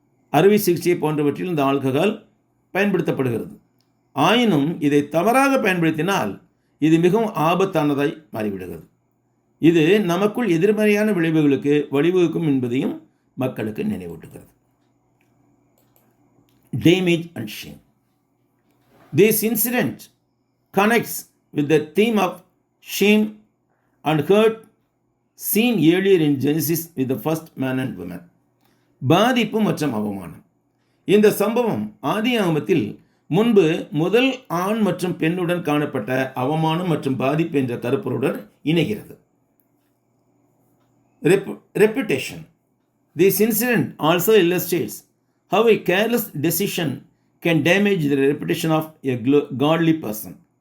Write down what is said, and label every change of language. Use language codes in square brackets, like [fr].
[ta] அறுவை சிகிச்சை போன்றவற்றில் இந்த ஆல்கஹால் பயன்படுத்தப்படுகிறது. ஆயினும் இதை தவறாக பயன்படுத்தினால் இது மிகவும் ஆபத்தானதாய் மாறிவிடுகிறது. இது நமக்குள் எதிர்மறையான விளைவுகளுக்கு வழிவகுக்கும் என்பதையும் மக்களுக்கு நினைவூட்டுகிறது. [en] Damage and shame. This incident connects with the theme of shame and hurt seen earlier in Genesis with the first man and woman. [ta] பாதிப்பு மற்றும் அவமானம். இந்த சம்பவம் ஆதியாகமத்தில் முன்பு முதல் ஆண் மற்றும் பெண்ணுடன் காணப்பட்ட அவமானம் மற்றும் பாதிப்பு என்ற கருப்பொருளுடன் இணைகிறது. [en] Reputation. This incident also illustrates how a careless decision can damage the reputation of a godly person.